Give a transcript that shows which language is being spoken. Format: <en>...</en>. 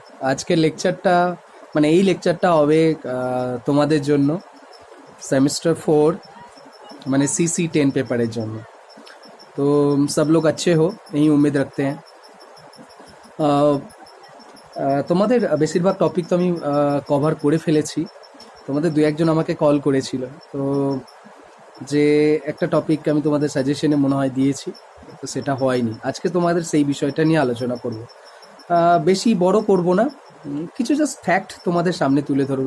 <bn>আজকের লেকচারটা এই লেকচারটা হবে তোমাদের জন্য सेमेस्टर 4 CC10 পেপারের জন্য।</bn> <hi>তো सब लोग अच्छे हो यही उम्मीद रखते हैं।</hi> <bn>আহ, তোমাদের বেশিরভাগ টপিক তো আমি কভার করে ফেলেছি। তোমাদের দু একজন আমাকে কল করেছিল, তো যে একটা টপিক আমি তোমাদের সাজেশনে মনে হয় দিয়েছি, তো সেটা হয়নি। আজকে তোমাদের সেই বিষয়টা নিয়ে আলোচনা করব। বেশি বড় করব না, কিছু জাস্ট ফ্যাক্ট তোমাদের সামনে তুলে ধরো।</bn>